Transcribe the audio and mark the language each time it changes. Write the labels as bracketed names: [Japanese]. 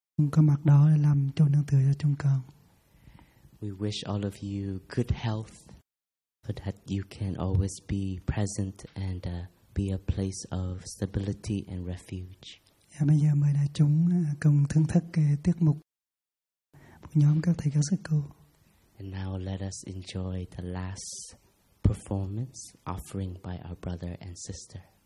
[Vietnamese] Có mặt đó làm chỗ nương tựa cho chúng con. [English] We wish all of you good health so that you can always be present and be a place of stability and refuge. [Vietnamese] Bây giờ mời đại chúng cùng thưởng thức tiết mục. nhóm các thầy các sư cô. [English] And now let us enjoy the last performance offering by our brother and sister.